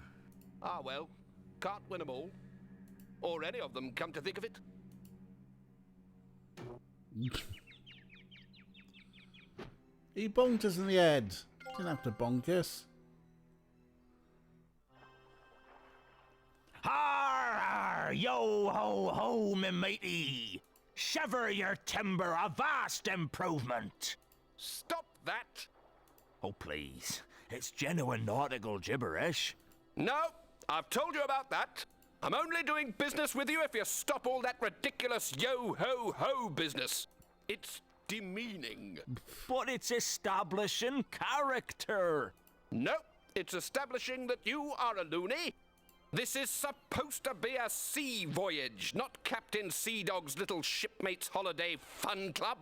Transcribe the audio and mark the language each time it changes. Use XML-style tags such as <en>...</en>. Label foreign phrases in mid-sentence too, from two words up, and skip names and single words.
<en>Ah, well, can't win them all. Or any of them, come to think of it. He bonked us in the head. Didn't have to bonk us. Yo ho ho, me matey! Shiver your timber, a vast improvement! Stop that! Oh, please. It's genuine nautical gibberish. No, I've told you about that. I'm only doing business with you if you stop all that ridiculous yo-ho-ho business. It's demeaning. But it's establishing character. No, it's establishing that you are a loony. This is supposed to be a sea voyage, not Captain Sea Dog's little shipmates holiday fun club.</en>